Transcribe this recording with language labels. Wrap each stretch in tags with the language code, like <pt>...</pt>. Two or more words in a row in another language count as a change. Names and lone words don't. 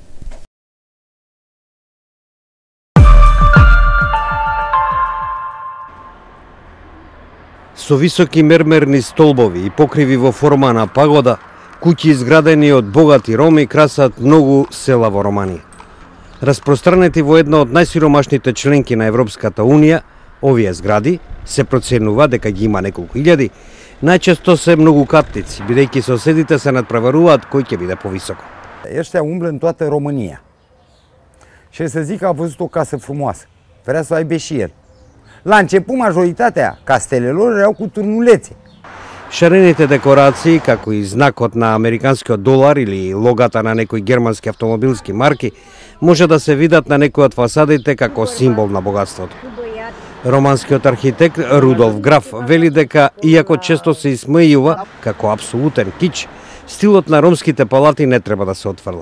<mk>Со високи мермерни столбови и покриви во форма на пагода, куќи изградени од богати роми красат многу села во Романија. Распространети во една од најсиромашните членки на Европската Унија, овие згради се проценува дека ги има неколку илјади, најчесто се многукатници, бидејќи соседите се надпреваруваат кој ќе биде povисоко.</mk> <ro>Ăștia umblă în toată România. Și să zic că a văzut o casă frumoasă. Vrea să o aibă și el. La început, majoritatea castelelor erau cu turnulețe.</ro> <mk>Шарените декорации, како и знакот на американскиот долар или логата на некои германски автомобилски марки, може да се видат на некои од фасадите како символ на богатството. Романскиот архитект Рудолф Граф вели дека, иако често се исмејува како апсолутен кич, стилот на ромските палати не треба да се отфрла.</mk>